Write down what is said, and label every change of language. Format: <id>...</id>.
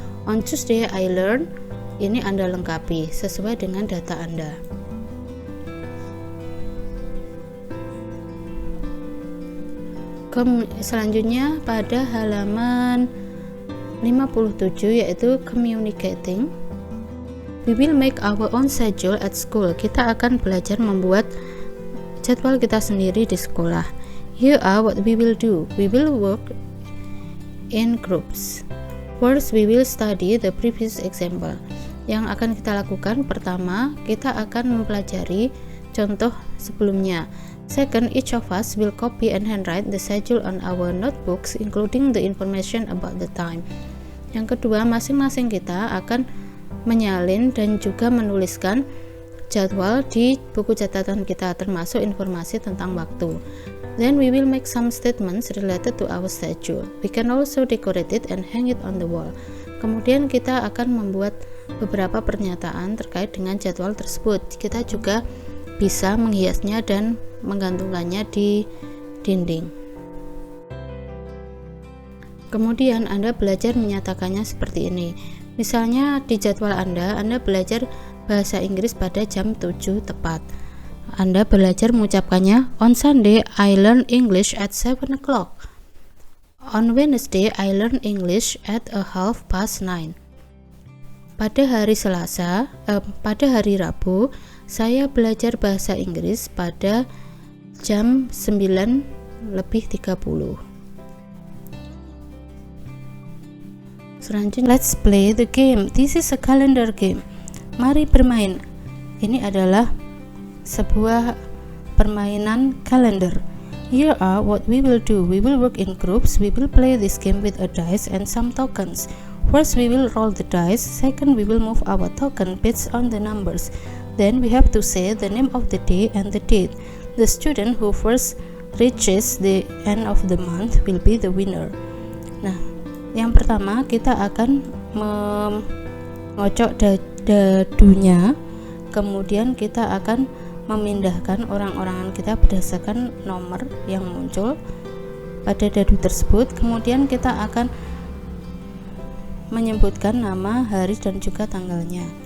<en>On Tuesday I learn,</en> <id>ini Anda lengkapi sesuai dengan data Anda. Selanjutnya pada halaman 57 yaitu communicating.</id> <en>We will make our own schedule at school.</en> <id>Kita akan belajar membuat jadwal kita sendiri di sekolah.</id> <en>Here are what we will do. We will work in groups. First, we will study the previous example.</en> <id>Yang akan kita lakukan pertama, kita akan mempelajari contoh sebelumnya.</id> <en>Second, each of us will copy and handwrite the schedule on our notebooks, including the information about the time.</en> <id>Yang kedua, masing-masing kita akan menyalin dan juga menuliskan jadwal di buku catatan kita, termasuk informasi tentang waktu.</id> <en>Then we will make some statements related to our schedule. We can also decorate it and hang it on the wall.</en> <id>Kemudian kita akan membuat beberapa pernyataan terkait dengan jadwal tersebut. Kita juga bisa menghiasnya dan menggantungkannya di dinding. Kemudian Anda belajar menyatakannya seperti ini. Misalnya di jadwal Anda belajar bahasa Inggris pada jam 7 tepat. Anda belajar mengucapkannya,</id> <en>on Sunday I learn English at 7 o'clock. On Wednesday I learn English at 9:30.</en> <id>Pada hari Rabu saya belajar bahasa Inggris pada jam 9:30.</id> <en>Selanjutnya, let's play the game. This is a calendar game.</en> <id>Mari bermain. Ini adalah sebuah permainan kalender.</id> <en>Here are what we will do. We will work in groups. We will play this game with a dice and some tokens. First, we will roll the dice. Second, we will move our token based on the numbers. Then we have to say the name of the day and the date. The student who first reaches the end of the month will be the winner.</en> <id>Nah, yang pertama kita akan mengocok dadunya, kemudian kita akan memindahkan orang-orangan kita berdasarkan nomor yang muncul pada dadu tersebut. Kemudian kita akan menyebutkan nama, hari, dan juga tanggalnya.</id>